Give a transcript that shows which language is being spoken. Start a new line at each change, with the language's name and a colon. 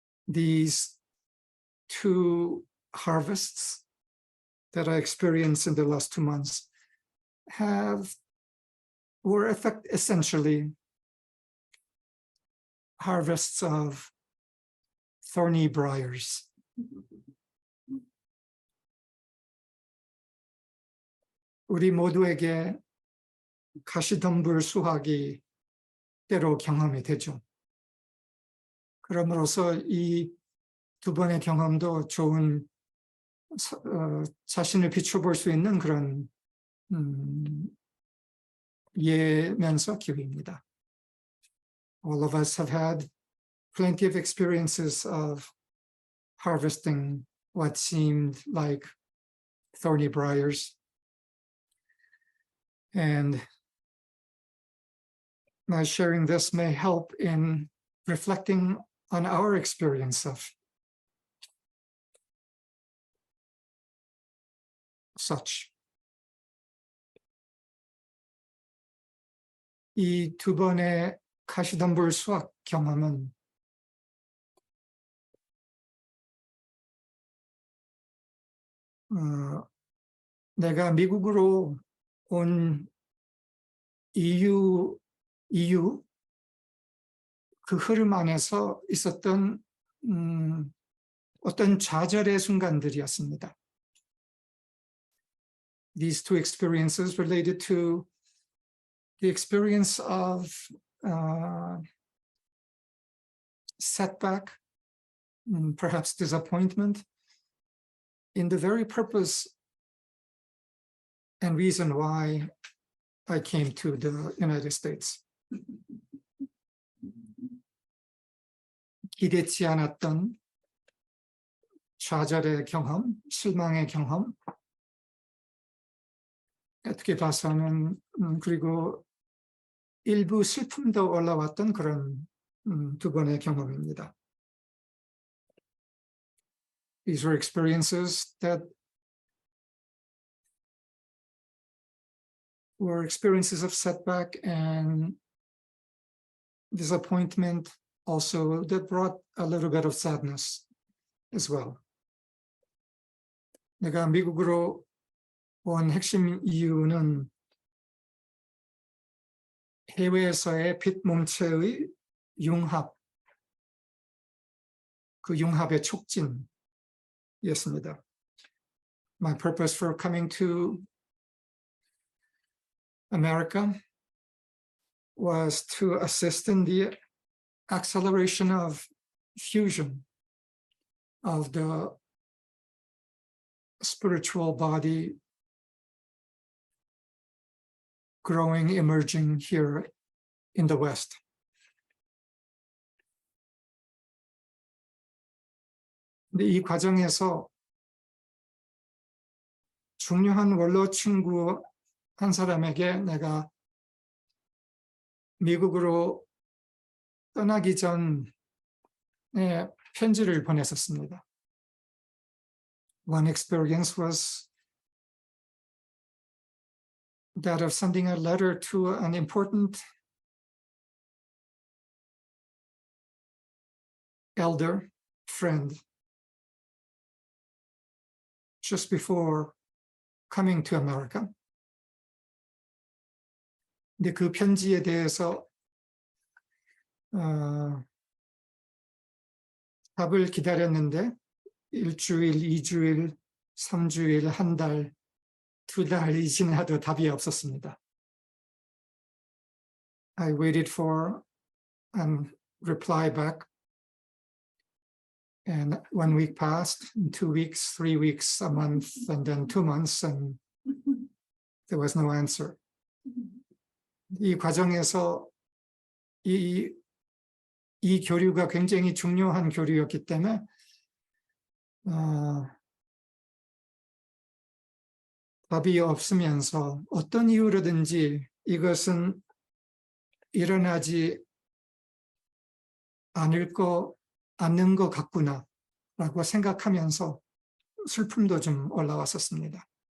English: These 2 harvests that I experienced in the last 2 months were essentially harvests of thorny briars.
Korean: 우리 모두에게 가시덤불 수확이 때로 경험이 되죠. 그럼으로써 이 2번의 경험도 좋은 자신을 비춰볼 수 있는 그런 예면서 기회입니다.
English: All of us have had plenty of experiences of harvesting what seemed like thorny briars. And my sharing this may help in reflecting on our experience of such.
Korean: 이 2번의 가시덤불 수확 경험은 내가 미국으로 온 이유 그 흐름 안에서 있었던 어떤 좌절의 순간들이었습니다.
English: These 2 experiences related to the experience of setback, perhaps disappointment in the very purpose and reason why I came to the United States.
Korean: 기대치 않았던 좌절의 경험, 실망의 경험, 어떻게 봐서는 그리고 일부 슬픔도 올라왔던 그런 2번의 경험입니다.
English: These were experiences that were experiences of setback and disappointment, also that brought a little bit of sadness as well.
Korean: 내가 미국으로 온 핵심 이유는 해외에서의 빛 몸체의 융합, 그 융합의 촉진이었습니다.
English: My purpose for coming to America was to assist in the acceleration of fusion of the spiritual body growing, emerging here in the West.
Korean: 근데 이 과정에서 중요한 원로 친구 한 사람에게 내가 미국으로 떠나기 전에 편지를 보냈었습니다.
English: One experience was that of sending a letter to an important elder friend just before coming to America.
Korean: 근데 그 편지에 대해서 답을 기다렸는데 1주일, 2주일, 3주일, 한 달, 2달이 지나도 답이 없었습니다.
English: I waited for a reply back. And 1 week passed, 2 weeks, 3 weeks, a month, and then 2 months, and there was no answer.
Korean: 이 과정에서 이 교류가 굉장히 중요한 교류였기 때문에 답이 없으면서 어떤 이유로든지 이것은 일어나지 않는 것 같구나 라고 생각하면서 슬픔도 좀 올라왔었습니다.